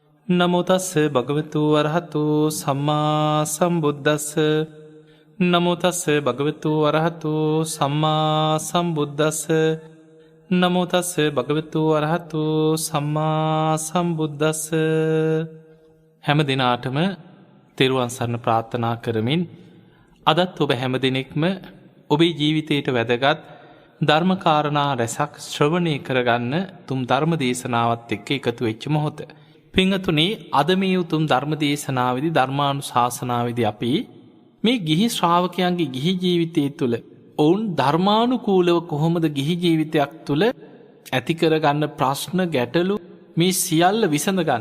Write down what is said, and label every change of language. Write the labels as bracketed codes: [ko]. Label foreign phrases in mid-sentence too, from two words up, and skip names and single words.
[pi] නමෝ තස්ස භගවතු අරහතු සම්මා සම්බුද්දස්ස. නමෝ තස්ස භගවතු අරහතු සම්මා සම්බුද්දස්ස. නමෝ තස්ස භගවතු අරහතු සම්මා සම්බුද්දස්ස. [si] හැම දිනාටම තෙරුවන් සරණ ප්‍රාර්ථනා කරමින් අදත් ඔබ හැම දිනෙකම ඔබේ ජීවිතයට වැදගත් ධර්මකාරණා රැසක් ශ්‍රවණය කරගන්න තුම් ධර්ම දේශනාවත් එක්ක එකතු වෙච්ච මොහොත. පිංහතුනේ අද මේ උතුම් ධර්ම දේශනාවේදි ධර්මානුශාසනාවේදී අපි මේ ගිහි ශ්‍රාවකයන්ගේ ගිහි ජීවිතය තුළ ඔවුන් ධර්මානුකූලව කොහොමද ගිහි ජීවිතයක් තුළ ඇති කරගන්න ප්‍රශ්න ගැටලු මේ සියල්ල විසඳගන්න.